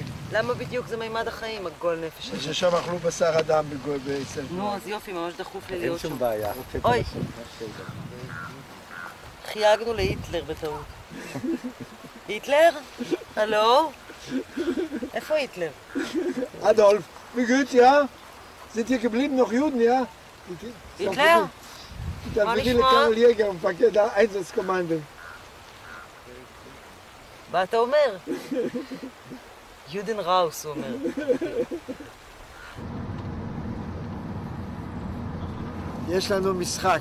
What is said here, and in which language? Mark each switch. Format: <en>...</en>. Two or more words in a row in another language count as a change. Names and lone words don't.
<he>למה בדיוק זה מימד החיים, הגול נפש הזה? ששם אכלו בשר אדם בישראל. נו, אז יופי, ממש דחוף לי להיות שם. אין שום בעיה. אוי. חייגנו להיטלר בטעות. היטלר? הלו? איפה היטלר?</he> <de>Adolf, wie geht's, ja? Sind hier geblieben noch Juden, ja?</de> <he>היטלר? תלמידי לקרל יגר, מפקד האייזנס קומנדן. מה אתה אומר?</he> <de>Juden raus,</de> <he>הוא אומר. יש לנו משחק.</he>